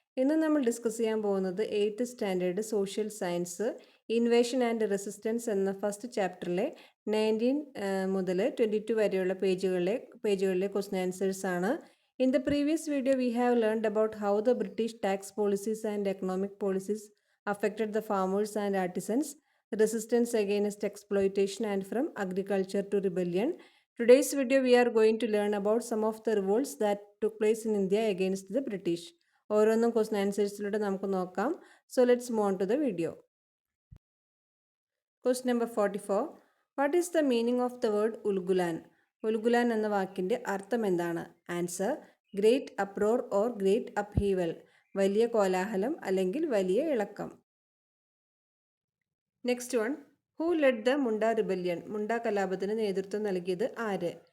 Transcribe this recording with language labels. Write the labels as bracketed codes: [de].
[ml] ഇന്ന് നമ്മൾ ഡിസ്കസ് ചെയ്യാൻ പോകുന്നത് 8th standard social science invasion and resistance എന്ന ഫസ്റ്റ് ചാപ്റ്ററിലെ 19 മുതൽ 22 വരെയുള്ള പേജുകളിലെ ക്വസ്റ്റ്യൻ ആൻസേഴ്സ് ആണ്. [en] In the previous video we have learned about how the British tax policies and economic policies affected the farmers and artisans, resistance against exploitation and from agriculture to rebellion. Today's video we are going to learn about some of the revolts that took place in India against the British. [ml] ഓരോന്നും question ആൻസേഴ്സിലൂടെ നമുക്ക് നോക്കാം. [en] So let's move on to the video. Question number 44. What is the meaning of the word Ulgulan? [ml] ഉൽഗുലാൻ എന്ന വാക്കിൻ്റെ അർത്ഥം എന്താണ്? [en] answer great uproar or great upheaval, [ml] വലിയ കോലാഹലം അല്ലെങ്കിൽ വലിയ ഇളക്കം. [en] Next one, who led the Munda rebellion? [ml] മുണ്ട കലാപത്തിന് നേതൃത്വം നൽകിയത് ആര്?